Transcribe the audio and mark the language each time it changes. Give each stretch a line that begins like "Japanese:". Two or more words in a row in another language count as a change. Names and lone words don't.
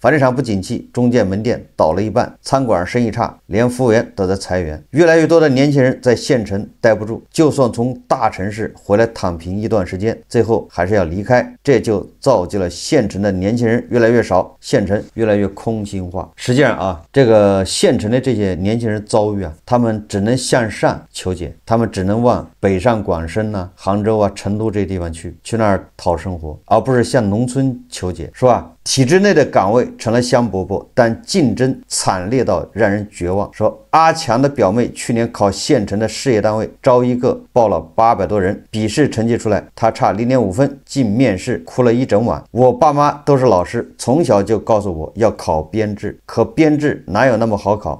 Chinese: 房地產不景氣，中介門店倒了一半，餐館生意差，連服務員都在裁員。越來越多的年輕人在縣城待不住，就算從大城市回來躺平一段時間，最後還是要離開，這就造就了縣城的年輕人越來越少，縣城越來越空心化。實際上啊，這個縣城的這些年輕人遭遇啊，他們只能向上求解，他們只能往北上廣深啊、杭州啊、成都这些地方去那兒討生活，而不是向農村求解，是吧？體制內的崗位成了香饽饽，但競爭慘烈到讓人絕望。說阿強的表妹去年考縣城的事業單位，招一個報了800多人，筆試成績出來，他差0.5分進面試，哭了一整晚。我爸媽都是老師，從小就告訴我要考編制，可編制哪有那麼好考？